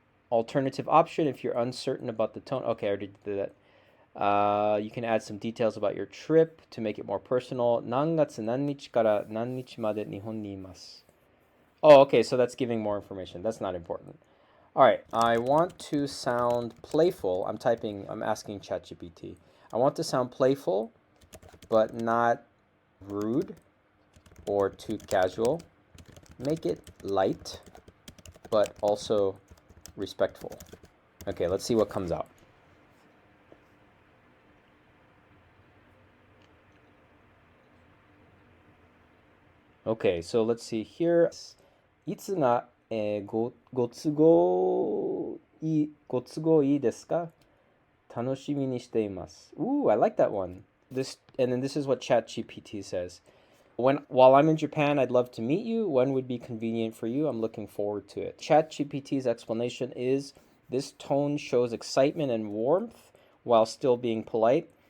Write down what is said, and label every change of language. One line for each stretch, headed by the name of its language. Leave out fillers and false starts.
English: Alternative option if you're uncertain about the tone. Okay, I already did that. You can add some details about your trip to make it more personal.
Japanese: 何月何日から何日まで日本にいます。
English: Oh, okay, so that's giving more information. That's not important. All right, I want to sound playful. I'm asking ChatGPT. I want to sound playful, but not rude or too casual. Make it light, but also respectful. Okay, let's see what comes out. Okay, so let's see here.
Japanese: いつが、ご都合いいですか？楽しみにしています。
English: Ooh, I like that one. And then this is what ChatGPT says. While I'm in Japan, I'd love to meet you. When would be convenient for you? I'm looking forward to it. ChatGPT's explanation is this tone shows excitement and warmth while still being polite.